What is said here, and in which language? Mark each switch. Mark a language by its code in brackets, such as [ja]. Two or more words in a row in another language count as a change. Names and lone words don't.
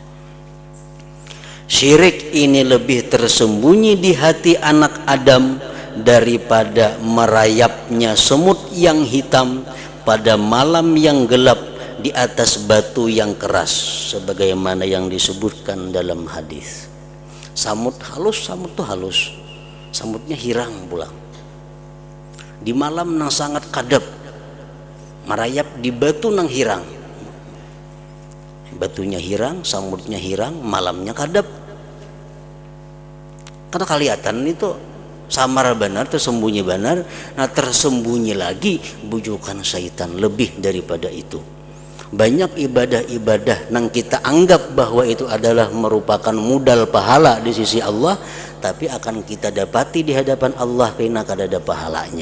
[id] Syirik ini lebih tersembunyi di hati anak Adam daripada merayapnya semut yang hitam pada malam yang gelap di atas batu yang keras, sebagaimana yang disebutkan dalam hadis. [bjn] Samut halus, samut tuh halus, samutnya hirang pulang di malam nang sangat kadap, merayap di batu nang hirang, batunya hirang, samutnya hirang, malamnya kadap. [id] Karena kelihatan itu samar benar, tersembunyi benar. Nah, tersembunyi lagi bujukan syaitan lebih daripada itu. Banyak ibadah-ibadah nang kita anggap bahwa itu adalah merupakan modal pahala di sisi Allah, tapi akan kita dapati di hadapan Allah karena kada ada pahalanya.